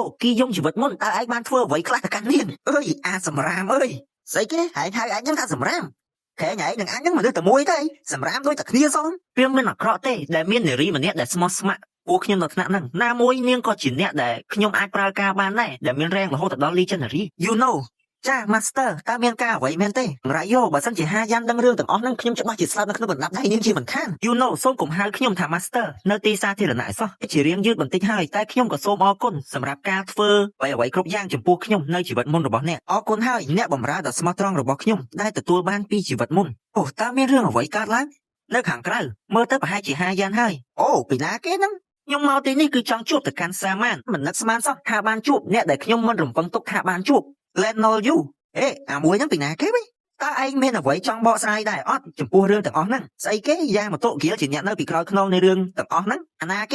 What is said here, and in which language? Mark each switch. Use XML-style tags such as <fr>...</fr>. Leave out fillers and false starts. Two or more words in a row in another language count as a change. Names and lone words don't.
<km>គីយ៉ុងជីវិតមុនតើឯងបានធ្វើអ្វីខ្លះទៅកាន់នាងអើយអាសម្រាមអើយស្អីគេហៅឯងហ្នឹងថាសម្រាមខែឯងនឹងអញហ្នឹងមនុស្សតែមួយទេសម្រាមដូចតែគ្នាសោះវាមិនអាក្រក់ទេដែលមាននារីម្នាក់ដែលស្មោះស្ម័គ្រពួកខ្ញុំនៅថ្នាក់ហ្នឹងណាមួយនាងក៏ជាអ្នកដែលខ្ញុំអាចប្រើការបានដែរដែលមានរែងរហូតដល់</km> <en>Legendary you know</en> <km>ចា Master តើមានការអ្វីមែនទេរ៉ាយ៉ូបើសិនជាហាយ៉ាន់ដឹងរឿងទាំងអស់ហ្នឹងខ្ញុំច្បាស់ជាស្លាប់នៅក្នុងបណ្ដាប់ដៃនាងជាមិនខាន</km> <en>you know</en> <km>សូមកុំហៅខ្ញុំថា Master នៅទីសាធារណៈសោះជារៀងយឺតបន្តិចហើយតែខ្ញុំ ក៏សូមអរគុណសម្រាប់ការធ្វើអ្វីគ្រប់យ៉ាងចំពោះខ្ញុំនៅជីវិតមុនរបស់អ្នកអរគុណហើយអ្នកបម្រើដ៏ស្មោះត្រង់របស់ខ្ញុំដែលទទួលបានពីជីវិតមុនអូតើមានរឿងអ្វីកើតឡើងនៅខាងក្រៅមើលទៅប្រហែលជាហាយ៉ាន់ហើយអូពីណាគេហ្នឹងខ្ញុំមកទីនេះគឺចង់ជួបទៅកាន់សាម៉ានមិននឹកស្មានសោះថាបានជួបអ្នកដែលខ្ញុំមិនរំពឹងទុកថាបានជួប Lenol you អាមួយហ្នឹងពីណាគេវិញតើឯងមានអ្វីចង់បកស្រាយដែរអត់ចំពោះរឿងទាំងអស់ហ្នឹងស្អីគេយ៉ាងម៉ូតូហ្គៀលជាអ្នកនៅពីក្រោយខ្នងនៃរឿងទាំងអស់ហ្នឹងអាណា</km>